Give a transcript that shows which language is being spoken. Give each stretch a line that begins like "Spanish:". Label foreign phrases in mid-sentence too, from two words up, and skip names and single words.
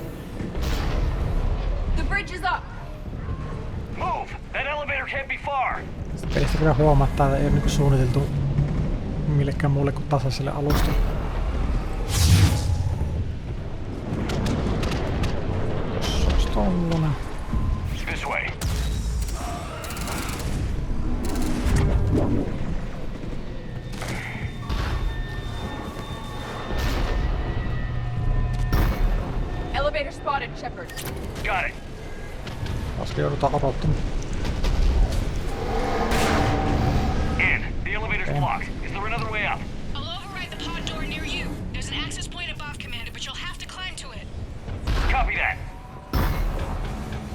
English: The bridge is up. Move! That elevator can't be far.
Finnish: Tästä pelistä kyllä huomaa, että tää ei ole niinku suunniteltu millekään muulle kuin tasaiselle alustalle. Jos olisi tollanen.
English: This way. Elevator spotted, Shepard. Got it.
Finnish: Koska joudutaan odottamaan.
English: In. The elevator's blocked. Is there another way up? I'll override the pod door near you. There's an access point above, Commander, but you'll have to climb to it. Copy that.